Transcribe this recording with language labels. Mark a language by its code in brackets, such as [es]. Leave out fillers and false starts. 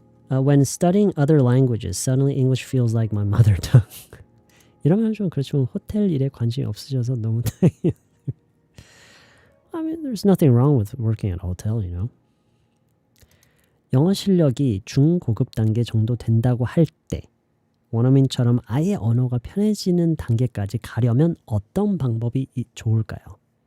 [en] When studying other languages, suddenly English feels like my mother tongue. [ko] 이러면 좀 그렇죠. 호텔 일에 관심이 없으셔서 너무 다행이에요. [en] I mean, there's nothing wrong with working at a hotel, you know. [ko] 영어 실력이 중고급 단계 정도 된다고 할 때 원어민처럼 아예 언어가 편해지는 단계까지 가려면 어떤 방법이 좋을까요?